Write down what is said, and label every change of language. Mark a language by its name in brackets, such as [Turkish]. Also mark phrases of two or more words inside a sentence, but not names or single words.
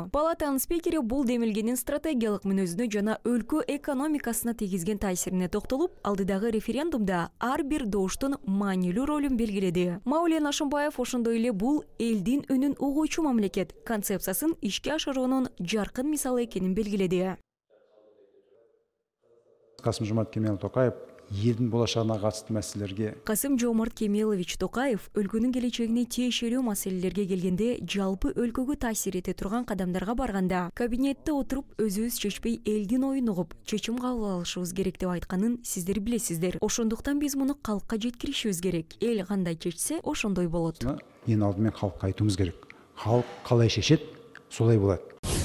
[Kyrgyz] Палатанын спикери бул демилгенин стратегиялык мүнөзүнө жана өлкө экономикасына тийгизген таасирине токтолуп, алдыдагы референдумда ар бир добуштун маанилүү ролун белгиледи. Маулен Ашымбаев ошондой эле бул элдин үнүн угуучу мамлекет концепциясын ишке ашыруунун жаркын мисалы экенин белгиледи. [Kazakh] Касым-Жомарт Кемелович Токаев елдің болашағына қатысты мәселелерге. [Kyrgyz] Касым-Жомарт Кемелович Токаев өлкөнүн келечегине тиешелүү маселелерге келгенде жалпы өлкөгө таасир эте турган кадамдарга барганда кабинетте отуруп өзүбүз чечпей элдин оюн угуп чечим кабыл алышыбыз керек деп айтканын сиздер билесиздер. Ошондуктан биз муну калкка жеткиришибиз керек. Эл кандай чечсе ошондой болот. Эң алдымен халыкка айтуумуз керек. [Kazakh] Халық қалай шешет, солай болады.